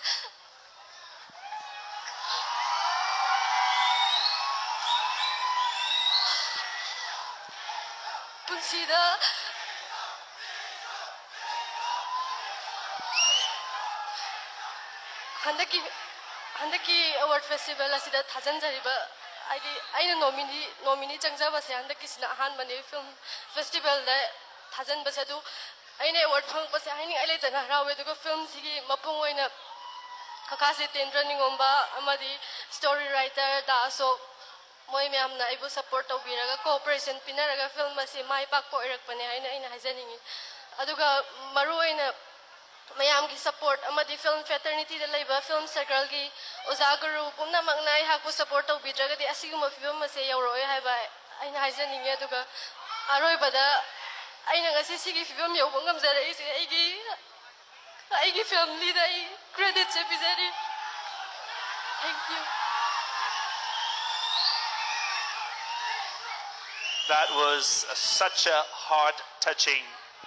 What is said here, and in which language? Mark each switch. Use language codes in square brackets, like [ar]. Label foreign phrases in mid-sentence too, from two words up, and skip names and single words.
[mni] punsida handaki [en] award festival [mni] asida thajanjariba aina nominee changjabase handaki sina ahan mani [en] film festival [mni] da thajan basadu aina award phang base haini ai leitena harawe dugo film sigi mapung oina Kakasi Tendra Ningomba amadi [en] story writer [mni] da so moi myam na ibu support tawbiraga cooperation pinaraga film asi mai pak po irakpane haina aina hajaningi aduga maru oina mayam ki support amadi [en] film fraternity [mni] da laiba [en] film circle [mni] ki ozaguru pumna magnai haku support tawbidraga di asiguma film ase yauroi haiba aina hajaningi aduga aroi bada aina ngasi sigi film yau ngamjara isi aigi family da credit se bizari. [en] Thank you. That was such a heart-touching